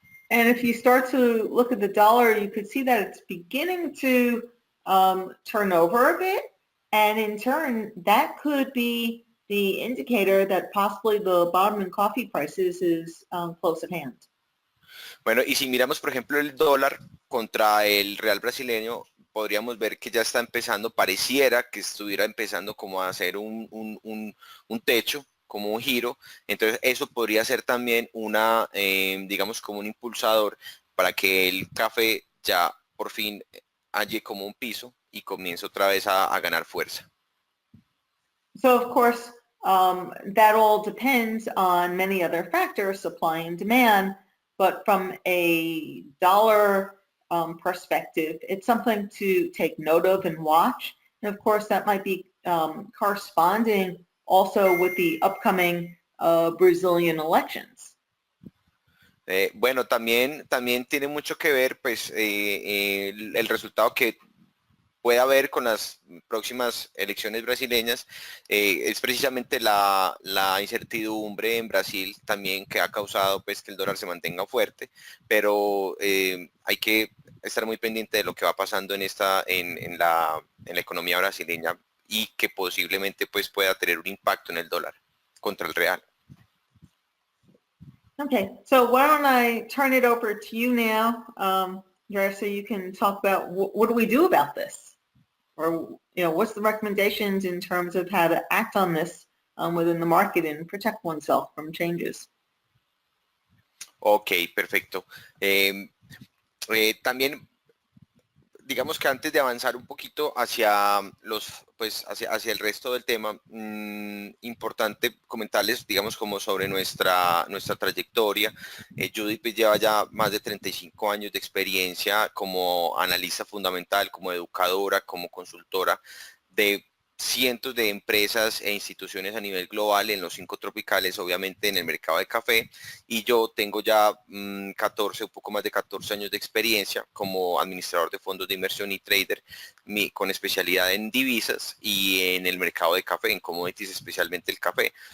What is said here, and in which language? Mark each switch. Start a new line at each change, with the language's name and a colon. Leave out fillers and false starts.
English: And if you start to look at the dollar, you could see that it's beginning to turn over a bit. And in turn, that could be the indicator that possibly the bottom in coffee prices is close at hand.
Spanish: Bueno, y si miramos, por ejemplo, el dólar contra el real brasileño, podríamos ver que ya está empezando, pareciera que estuviera empezando como a hacer un techo, como un giro. Entonces eso podría ser también una, digamos, como un impulsador para que el café ya por fin halle como un piso y comience otra vez a ganar fuerza.
English: So of course, that all depends on many other factors, supply and demand. But from a dollar perspective, it's something to take note of and watch. And of course, that might be corresponding also with the upcoming Brazilian elections.
Spanish: Bueno, también tiene mucho que ver pues el resultado que puede haber con las próximas elecciones brasileñas, es precisamente la incertidumbre en Brasil también que ha causado pues que el dólar se mantenga fuerte, pero hay que estar muy pendiente de lo que va pasando en la economía brasileña y que posiblemente pues pueda tener un impacto en el dólar contra el real.
English: Okay, so why don't I turn it over to you now, Jared, so you can talk about what do we do about this? Or, what's the recommendations in terms of how to act on this within the market and protect oneself from changes?
Spanish: Ok, perfecto. También digamos que antes de avanzar un poquito hacia hacia el resto del tema, importante comentarles, digamos, como sobre nuestra trayectoria. Judy pues, lleva ya más de 35 años de experiencia como analista fundamental, como educadora, como consultora de cientos de empresas e instituciones a nivel global en los 5 tropicales, obviamente en el mercado de café, y yo tengo ya un poco más de 14 años de experiencia como administrador de fondos de inversión y trader, con especialidad en divisas y en el mercado de café, en commodities, especialmente el café.